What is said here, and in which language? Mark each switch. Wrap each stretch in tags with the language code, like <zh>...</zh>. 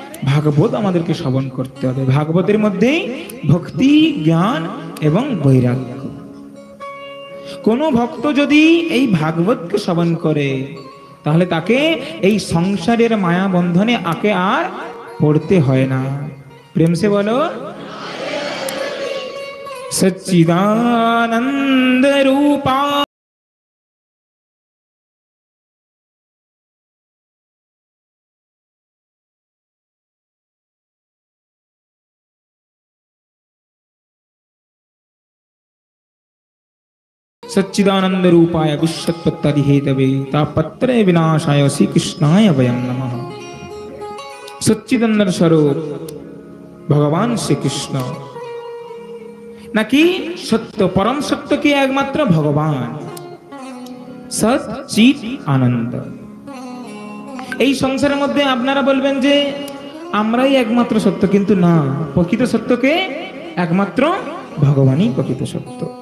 <bn>ভাগবত আমাদেরকে শ্রবণ করতে হবে। ভাগবতের মধ্যেই ভক্তি, জ্ঞান এবং বৈরাগ্য। কোন ভক্ত যদি এই ভাগবতকে শ্রবণ করে, তাহলে তাকে এই সংসারের মায়া বন্ধনে আকে আর পড়তে হয় না।</bn> <hi>প্রেম সে বলো।</hi> <sa>সচ্চিদানন্দ রূপা सच्चिदानंद रूपाय विश्वोत्पत्ति हेतवे तापत्रय विनाशाय श्री कृष्णाय वयं नमः।</sa> <bn>সচ্চিদানন্দ স্বরূপ ভগবান শ্রীকৃষ্ণ, নাকি সত্য পরম সত্য কি একমাত্র ভগবান সৎ চিৎ আনন্দ। এই সংসারের মধ্যে আপনারা বলবেন যে আমরাই একমাত্র সত্য, কিন্তু না, প্রকৃত সত্যকে একমাত্র ভগবানই প্রকৃত সত্য।</bn>